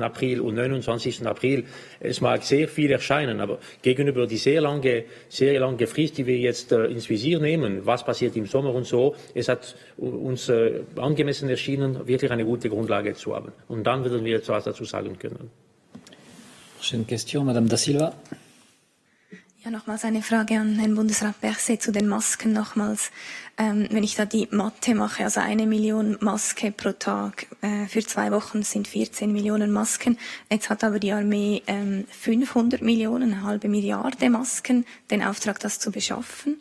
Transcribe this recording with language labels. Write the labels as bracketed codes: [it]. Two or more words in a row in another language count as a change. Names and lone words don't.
[de] April und 29. April, es mag sehr viel erscheinen, aber gegenüber die sehr lange Frist, die wir jetzt ins Visier nehmen, was passiert im Sommer und so, es hat uns angemessen erschienen, wirklich eine gute Grundlage zu haben. Und dann werden wir etwas dazu sagen können. [fr] Prochaine question, Madame da Silva. [de] Ja, nochmals eine Frage an Herrn Bundesrat Berset zu den Masken nochmals. Wenn ich da die Mathe mache, also 1 Million Maske pro Tag für 2 Wochen sind 14 Millionen Masken. Jetzt hat aber die Armee 500 Millionen, eine halbe Milliarde Masken, den Auftrag, das zu beschaffen.